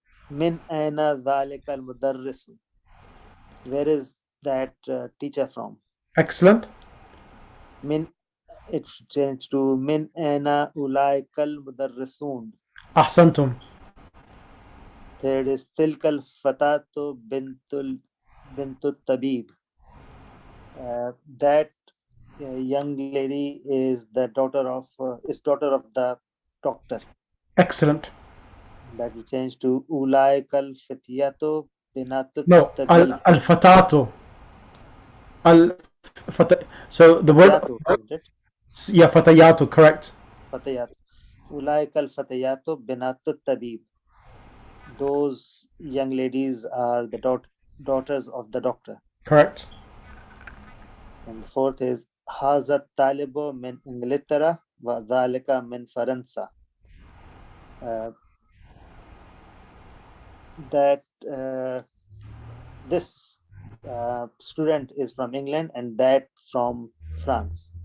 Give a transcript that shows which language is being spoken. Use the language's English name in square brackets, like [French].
[Arabic] Min aina ذلك المدرس. [English] Where is that teacher from? Excellent. [Arabic] Min, [English] it should change to [Arabic] min aina أولئك المدرسون. أحسنتم. [English] Third is [Arabic] تلك الفتاة بنت الطبيب. [English] That young lady is the daughter of the doctor. Excellent. That will change to [Arabic] أولئك الفتيات بنات [English] No, [Arabic] الطبيب. الفتاة. [English] So the word, yeah, فتيات, correct. [Arabic] فتيات. أولئك الفتيات بنات الطبيب. [English] Those young ladies are the daughters of the doctor. Correct. And the fourth is [Arabic] هذا الطالب من إنجلترا وذلك من فرنسا. [English] That this student is from England and that from France.